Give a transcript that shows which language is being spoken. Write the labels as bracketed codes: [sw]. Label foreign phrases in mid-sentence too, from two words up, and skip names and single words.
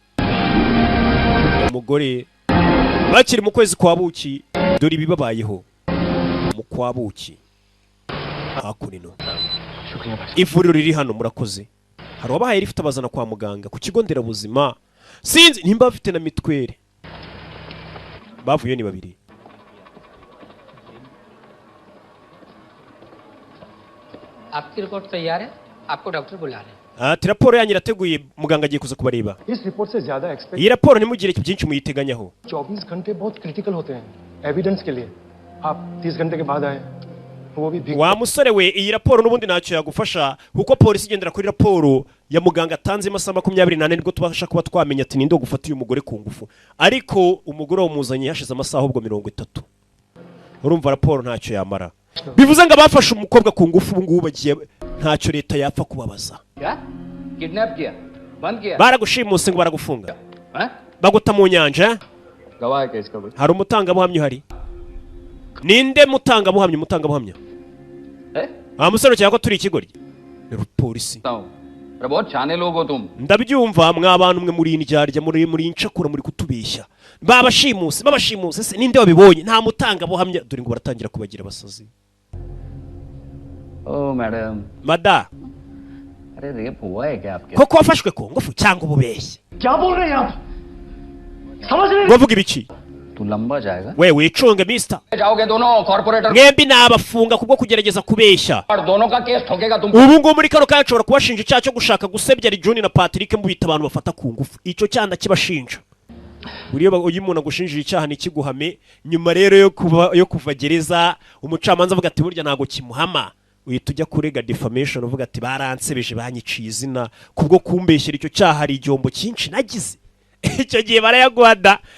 [rw] umugore bakiri mu kwezi kwa buki dore ibibabayeho mu kwa buki hakurino ivuriro riri hano murakoze hari wabahaye rifite abazana kwa muganga ku kigo nderabuzima sinzi nimba bafite na mitwere bavuye ni babiri [hi] आपकी रिपोर्ट तैयार है आपको डॉक्टर बुला रहे हैं [rw] ati raporo yanyu irateguye muganga agiye kuza kubareba [hi] इस रिपोर्ट से ज्यादा एक्सपेक्ट [rw] iyi raporo nimugire byinshi muyiteganyaho [hi] 24 घंटे बहुत क्रिटिकल होते हैं एविडेंस के लिए आप 30 घंटे के बाद आए वो भी [rw] wa musore we iyi raporo nubundi ntacyo yagufasha kuko polisi igendera kuri raporo ya muganga atanze amasaha 28 nibwo tubasha kuba twamenya ati ninde gufata uyu mugore ku ngufu ariko umugore wamuzanye hashize amasaha ahubwo 30 urumva raporo ntacyo yamara bivuze ngo abafashe umukobwa ku ngufu ubu ngubu bagiye ntacyo leta yapfa kubabaza [hi] किडनैप किया बंद किया [rw] baragushimuse ngo baragufunga baguta mu nyanja [hi] गवाह केस का कोई [rw] hari umutangabuhamya uhari ninde mutangabuhamya musore cyangwa turi ikigoryi polisi [hi] अरे बहुत छाने लोग हो तुम [rw] ndabyumva mwabantu mwe muri indyarya muri incakura muri kutubeshya babashimuse se ninde wabibonye nta mutangabuhamya dore ngo baratangira kubagira abasazi [hi] ओ मैडम [rw] mada [hi] अरे रेप हुआ है क्या आपके [rw] koko wafashwe ku ngufu cyangwa ububeshye [hi] क्या बोल रहे हैं आप समझ रहे हैं [rw] bavuga ibiki [hi] तू लंबा जाएगा [rw] we wicunge mister [hi] जाओगे दोनों कॉर्पोरेटर [rw] mwembi nabafunga kubwo kugerageza kubeshya [hi] और दोनों का केस ठोकेगा तुम [rw] ubu ngo muri kano kanya nshobora kubashinja icyaha cyo gushaka gusebya John na Patrick mubita abantu bafata ku ngufu icyo cyanda kibashinja uyu umuntu agushinjira icyaha nikiguhame nyuma rero yo kuva gereza umucamanza avuga ati burya ntago kimuhama uhita ujya kurega defamation uvuga ati baransebeje banyiciye izina kubwo kumbeshyira icyo cyaha hari igihombo cyinshi nagize icyo gihe barayaguhada